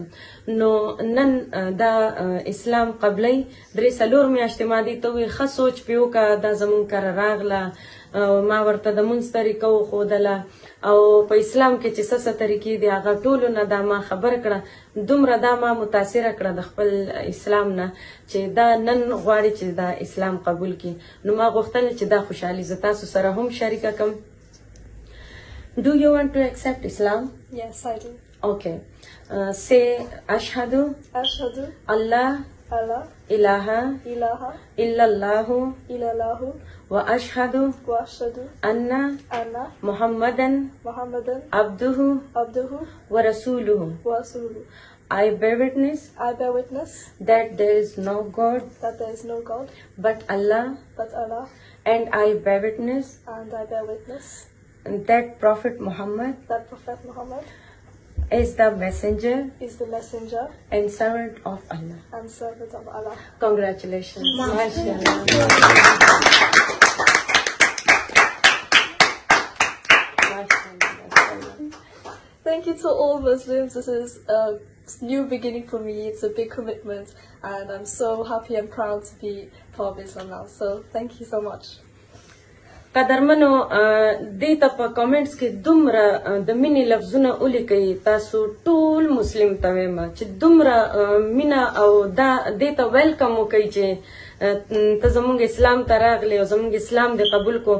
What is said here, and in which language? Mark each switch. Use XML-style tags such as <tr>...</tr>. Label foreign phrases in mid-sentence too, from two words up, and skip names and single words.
<ps>نو نن دا اسلام قبلی درې څلور میاشتې ما دې ته وویل ښه سوچ پې وکړه، دا زمونږ کره راغله او ما ورته د مونځ طریقه وښودله او په اسلام کې چې څه څه طریقې دي هغه ټولو نه دا ما خبر کړه. دومره دا ما متاثره کړه د خپل اسلام نه چې دا نن غواړي چې دا اسلام قبول کړي. نو ما غوښتل چې دا خوشحالي زه تاسو سره هم شریکه کړم.</ps> <en>Do you want to accept Islam? Yes, I do. Okay. Say</en> <ar>أشهد أن لا إله إلا الله وأشهد أن محمدا عبده ورسوله.</ar> <en>I bear witness that there is no God but Allah, and I bear witness that Prophet Muhammad is the messenger and servant of Allah. Congratulations. Mashallah. Thank you to all Muslims. This is a new beginning for me. It's a big commitment and I'm so happy and proud to be part of Islam now. So thank you so much.</en> <ps>قدرمنو دې ته په کامنټس کې دومره د مینې لفظونه ولیکئ. تاسو ټول مسلم ته وایم چې دومره مینه او دا دې ته ویلکم وکئ چې ته زمونږ اسلام ته راغلی او زمونږ اسلام دې قبول کو.</ps>